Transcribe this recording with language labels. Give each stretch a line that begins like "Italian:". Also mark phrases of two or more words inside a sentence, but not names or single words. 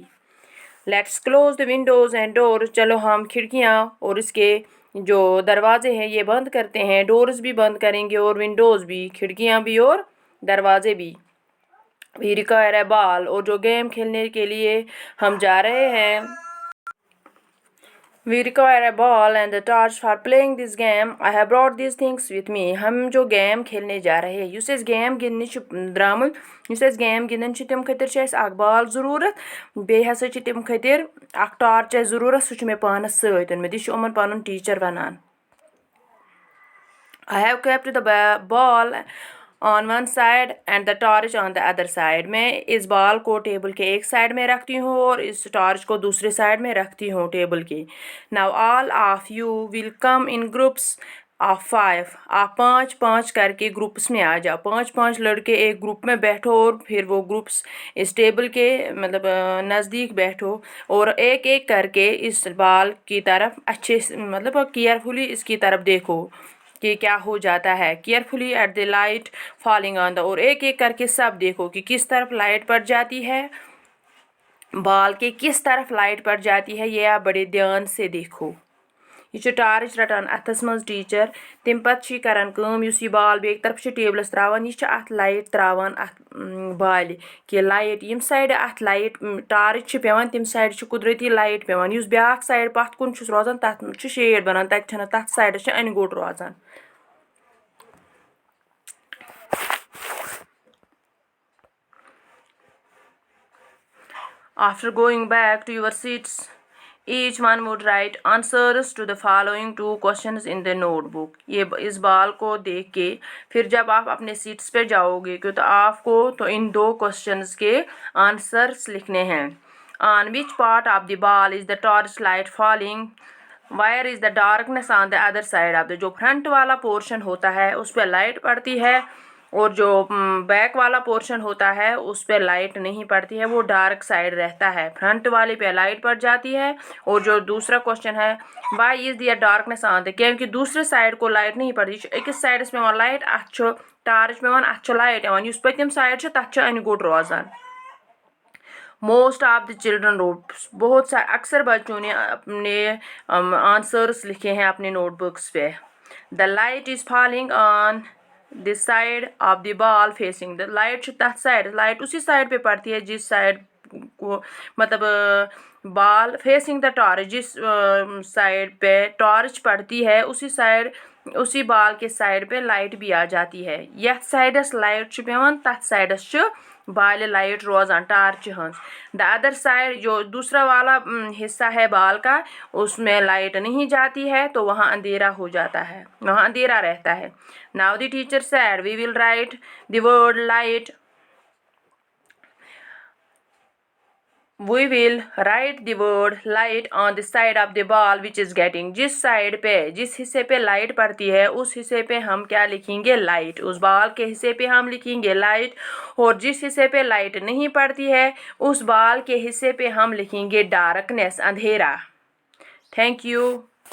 English: Let's close the windows and door,
Hindi: चलो हम खिड़कियाँ और इसके जो दरवाजे हैं ये बंद करते हैं। डोर्स भी बंद करेंगे और विंडोज़ भी, खिड़कियाँ भी और दरवाजे भी।
English: We require a ball,
Hindi: और जो गेम खेलने के लिए हम जा रहे हैं,
English: We require a ball and a torch for playing this game. I have brought these things with me.
Hindi: हम जो गेम खेलने जा रहे हैं,
Kashmiri: यस गेम गिंदने द्रामुत, यस गेम गिंदन तम खतर अख बाल ज़रूरत, बेह हसा तम खतर अख टॉर्च ज़रूरत, सह मे पानस सत ओनमुत। यह यमन पन टीचर वनान।
English: I have kept the ball on one side and the torch on the other side.
Hindi: मैं इस बॉल को टेबल के एक साइड में रखती हूँ और इस टॉर्च को दूसरे साइड में रखती हूँ टेबल के।
English: Now all of you will come in groups of 5.
Hindi: आप 5-5 करके ग्रुप्स में आ जाओ। 5-5 लड़के एक ग्रुप में बैठो और फिर वो ग्रुप्स इस टेबल के मतलब नज़दीक बैठो और एक एक करके इस बॉल की तरफ अच्छे मतलब केयरफुली इसकी तरफ देखो कि क्या हो जाता है।
English: Carefully at the light falling on the,
Hindi: और एक एक करके सब देखो कि किस तरफ लाइट पड़ जाती है, बाल के किस तरफ लाइट पड़ जाती है, ये आप बड़े ध्यान से देखो।
Kashmiri: यह टार्च रटान अथस मज टीचर, तम पे करान कम, यह बाल एक तरफ टेबलस त्रावान, यह अत लाइट त्रावान अत बाल कि लाइट यम साइड अत लाइट टार्च पेवान तम साइड कुदरती लाइट पेवान, यह ब्याक साइड पत कुन रोजान तथ शेड बनान, तथ साइड अन गोट रोजान।
English: After going back to your seats, each one would write answers to the following 2 questions in the notebook.
Hindi: ये इस बाल को देख के फिर जब आप अपने सीट्स पे जाओगे तो आपको तो इन 2 क्वेश्चंस के आंसर्स लिखने हैं।
English: On which part of the ball is the torch light falling? Where is the darkness on the other side of the,
Hindi: जो फ्रंट वाला पोर्शन होता है उस पर लाइट पड़ती है और जो बैक वाला पोर्शन होता है उस पर लाइट नहीं पड़ती है, वो डार्क साइड रहता है। फ्रंट वाले पे लाइट पड़ जाती है। और जो दूसरा क्वेश्चन है,
English: Why is there darkness on the,
Hindi: क्योंकि दूसरे साइड को लाइट नहीं पड़ती, एक साइड पे लाइट
Kashmiri: अत टार्च पे अत लाइट इस पतम साइड तथ अन गोट रोजान।
English: Most of the children wrote,
Hindi: बहुत सारे अक्सर बच्चों ने अपने आंसर्स लिखे हैं अपने नोटबुक्स पे।
English: The light is falling on this side of the ball facing the,
Hindi: लाइट तथ साइड, लाइट उसी साइड पे पड़ती है जिस साइड को मतलब
English: ball facing the torch,
Hindi: जिस साइड पे टॉर्च पड़ती है उसी साइड उसी बॉल के साइड पे लाइट भी आ जाती है।
Kashmiri: यथ साइडस लाइट पेवान तथ साइडस बाल लाइट रोजान टार्च हंस।
English: The other side,
Hindi: जो दूसरा वाला हिस्सा है बाल का, उसमें लाइट नहीं जाती है तो वहाँ अंधेरा हो जाता है, वहाँ अंधेरा रहता है।
English: Now the teacher said we will write the word light We will write the word light on the side of the ball which is getting.
Hindi: जिस साइड पे, जिस हिस्से पे लाइट पड़ती है उस हिस्से पे हम क्या लिखेंगे? लाइट. उस बॉल के हिस्से पे हम लिखेंगे लाइट, और जिस हिस्से पे लाइट नहीं पड़ती है उस बॉल के हिस्से पे हम लिखेंगे डार्कनेस, अंधेरा.
English: Thank you.